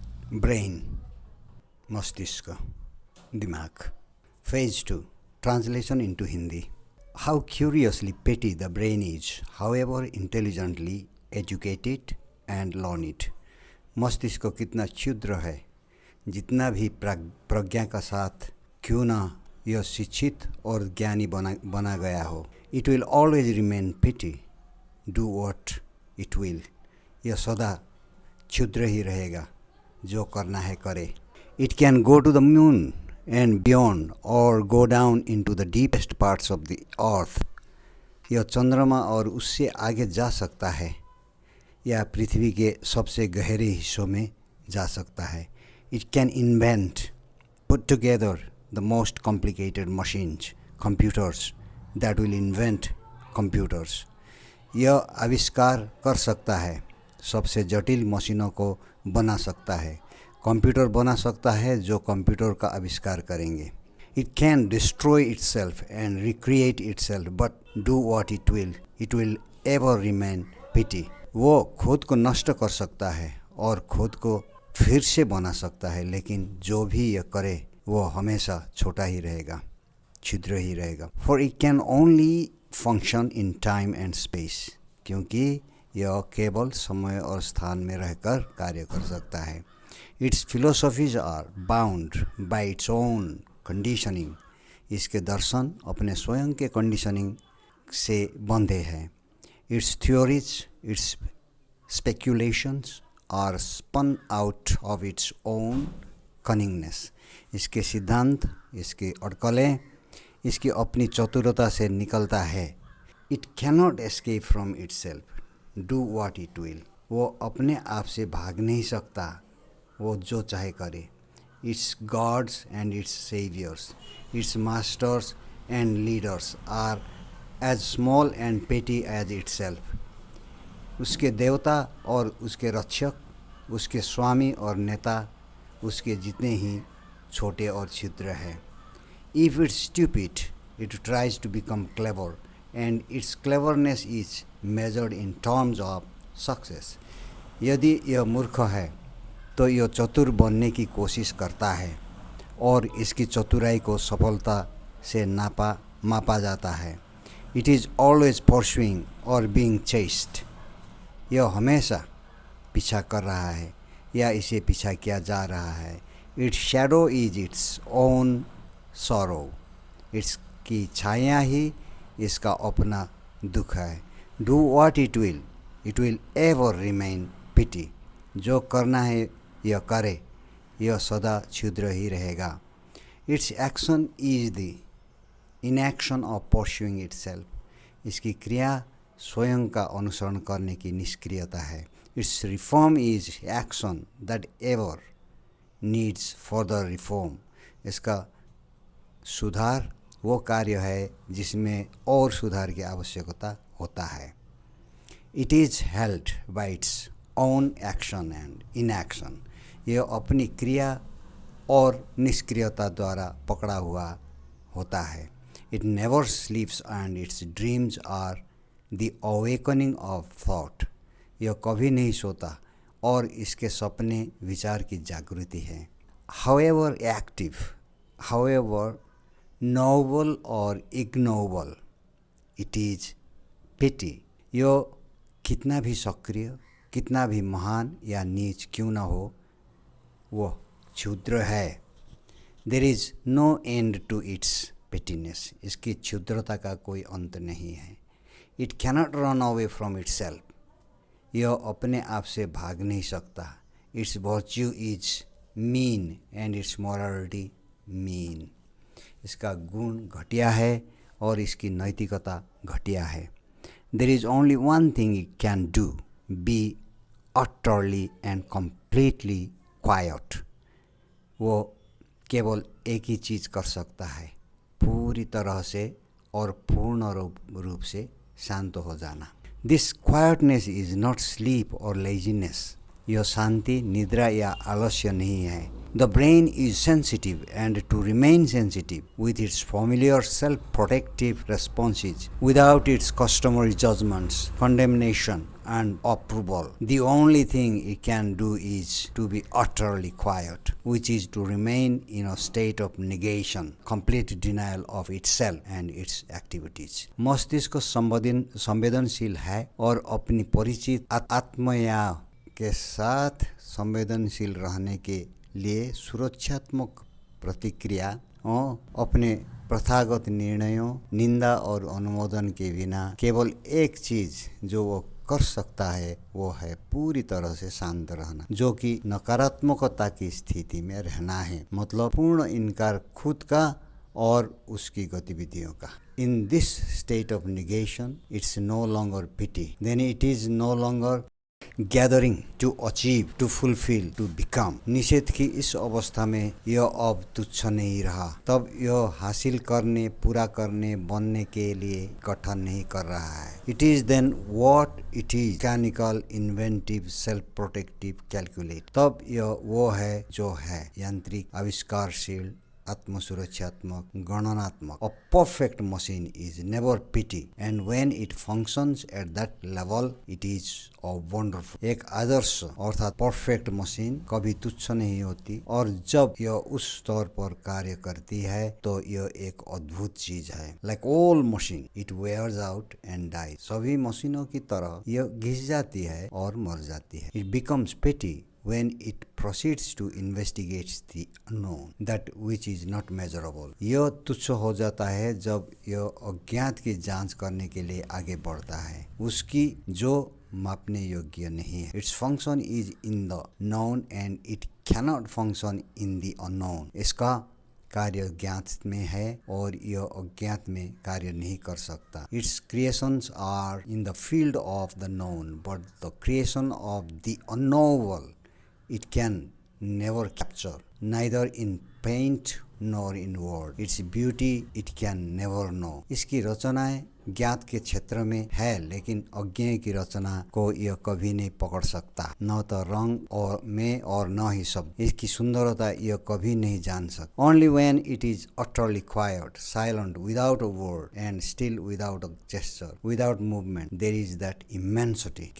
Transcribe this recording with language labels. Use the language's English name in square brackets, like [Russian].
[Hindi] Brain, मस्तिष्क, दिमाग. [English] Phase 2. Translation into Hindi. How curiously petty the brain is, however intelligently educated and learned. [Hindi] मस्तिष्क कितना क्षुद्र है, जितना भी प्रज्ञा का साथ क्यों ना यह शिक्षित और ज्ञानी बना गया हो. [English] It will always remain petty. Do what it will. [Hindi] यह सदा क्षुद्र ही रहेगा, जो करना है करे. [English] It can go to the moon and beyond or go down into the deepest parts of the earth. [Hindi] यह चंद्रमा और उससे आगे जा सकता है या पृथ्वी के सबसे गहरे हिस्सों में जा सकता है. [English] It can invent, put together the most complicated machines, computers that will invent computers. [Hindi] यह आविष्कार कर सकता है, सबसे जटिल मशीनों को बना सकता है, कंप्यूटर बना सकता है जो कंप्यूटर का आविष्कार करेंगे. [English] It can destroy itself and recreate itself, but do what it will ever remain petty. [Hindi] वो खुद को नष्ट कर सकता है और खुद को फिर से बना सकता है, लेकिन जो भी यह करे वो हमेशा छोटा ही रहेगा, क्षुद्र ही रहेगा. [English] For it can only function in time and space. [Hindi] क्योंकि यह केवल समय और स्थान में रहकर कार्य कर सकता है. [English] Its philosophies are bound by its own conditioning. [Hindi] इसके दर्शन अपने स्वयं के कंडीशनिंग से बंधे हैं. [English] Its theories, its speculations are spun out of its own cunningness. [Hindi] इसके सिद्धांत, इसकी अटकलें, इसकी अपनी चतुरता से निकलता है. [English] It cannot escape from itself. Do what it will. [Hindi] वो अपने आप से भाग नहीं सकता, वो जो चाहे करे. [English] Its gods and its saviors, its masters and leaders are as small and petty as itself. [Hindi] उसके देवता और उसके रक्षक, उसके स्वामी और नेता उसके जितने ही छोटे और क्षुद्र हैं. [English] If it's stupid, it tries to become clever, and its cleverness is measured in terms of success. [Hindi] यदि यह मूर्ख है तो यह चतुर बनने की कोशिश करता है और इसकी चतुराई को सफलता से मापा जाता है. [English] It is always pursuing or being chased. [Hindi] यह हमेशा पीछा कर रहा है या इसे पीछा किया जा रहा है. [English] Its shadow is its own sorrow. [Hindi] इसकी छाया ही इसका अपना दुख है. [English] Do what it will ever remain petty. [Hindi] जो करना है यह करे, यह सदा क्षुद्र ही रहेगा. [English] Its action is the inaction of pursuing itself. [Hindi] इसकी क्रिया स्वयं का अनुसरण करने की निष्क्रियता है. [English] Its reform is action that ever needs further reform. [Hindi] इसका सुधार वो कार्य है जिसमें और सुधार की आवश्यकता होता है. [English] It is held by its own action and inaction. [Hindi] यह अपनी क्रिया और निष्क्रियता द्वारा पकड़ा हुआ होता है. [English] It never sleeps and its dreams are the awakening of thought. [Hindi] यह कभी नहीं सोता और इसके सपने विचार की जागृति है. [English] However active, however noble or ignoble, it is petty. [Hindi] यह कितना भी सक्रिय, कितना भी महान या नीच क्यों ना हो, वो क्षुद्र है. [English] There is no end to its pettiness. [Hindi] इसकी क्षुद्रता का कोई अंत नहीं है. [English] It cannot run away from itself. [Hindi] यह अपने आप से भाग नहीं सकता. [English] Its virtue is mean and its morality mean. [Hindi] इसका गुण घटिया है और इसकी नैतिकता घटिया है. [English] There is only one thing it can do, be utterly and completely quiet. [Hindi] वो केवल एक ही चीज़ कर सकता है, पूरी तरह से और पूर्ण रूप से शांत हो जाना. [English] This quietness is not sleep or laziness. [Hindi] यह शांति निद्रा या आलस्य नहीं है. [English] The brain is sensitive, and to remain sensitive with its familiar self-protective responses without its customary judgments, condemnation, and approval, the only thing it can do is to be utterly quiet, which is to remain in a state of negation, complete denial of itself and its activities. [Hindi] मस्तिष्क संवेदनशील है और अपनी परिचित आत्मया के साथ संवेदनशील रहने के लिए सुरक्षात्मक प्रतिक्रिया और अपने प्रथागत निर्णयों, निंदा और अनुमोदन के बिना केवल एक चीज जो वो कर सकता है वो है पूरी तरह से शांत रहना, जो कि नकारात्मकता की स्थिति में रहना है, मतलब पूर्ण इनकार खुद का और उसकी गतिविधियों का. [English] In this state of negation, it's no longer pity. Then it is no longer gathering to achieve, to fulfill, to become. [Hindi] निषेध की इस अवस्था में यह अब तुच्छ नहीं रहा. तब यह हासिल करने, पूरा करने, बनने के लिए गठन नहीं कर रहा है. [English] It is then what it is, mechanical, inventive, self-protective, calculate. [Hindi] तब यह वो है जो है, यांत्रिक, आविष्कारशील, आत्मसुरक्षात्मक, गणनात्मक. [English] A perfect machine is never pity, and when it functions at that level, it is a wonderful. [Hindi] एक आदर्श अर्थात परफेक्ट मशीन कभी तुच्छ नहीं होती, और जब यह उस स्तर पर कार्य करती है तो यह एक अद्भुत चीज है. [English] Like all machine, it wears out and dies. [Hindi] सभी मशीनों की तरह यह घिस जाती है और मर जाती है. [English] It becomes petty when it proceeds to investigate the unknown, that which is not measurable. [Hindi] यह तुच्छ हो जाता है जब यह अज्ञात की जांच करने के लिए आगे बढ़ता है, उसकी जो मापने योग्य नहीं है. [English] Its function is in the known and it cannot function in the unknown. [Hindi] इसका कार्य ज्ञात में है और यह अज्ञात में कार्य नहीं कर सकता. [English] Its creations are in the field of the known, but the creation of the unknowable it can never capture, neither in paint nor in word. Its beauty it can never know. [Hindi] इसकी रचनाएं ज्ञात के क्षेत्र में है, लेकिन अज्ञेय की रचना को यह कभी नहीं पकड़ सकता, न तो रंग और में और न ही शब्द. इसकी सुंदरता यह कभी नहीं जान सकता. [English] Only when it is utterly quiet, silent, without a word, and still without a gesture, without movement, there is that immensity.